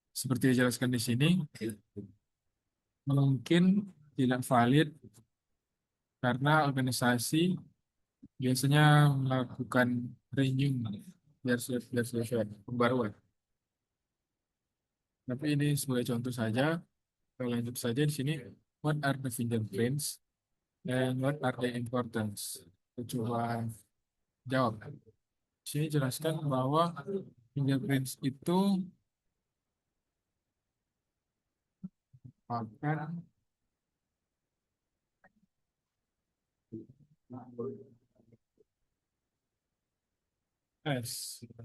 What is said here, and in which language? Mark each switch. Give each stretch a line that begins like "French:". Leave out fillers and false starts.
Indonesian: Seperti dijelaskan di sini, mungkin tidak valid karena organisasi biasanya melakukan renew versi pembaruan. Tapi ini sebagai contoh saja. Kita lanjut saja di sini.
English: What are the fingerprints and what are the importance?
Indonesian: Kita coba jawab. Di sini jelaskan bahwa fingerprints itu akan S.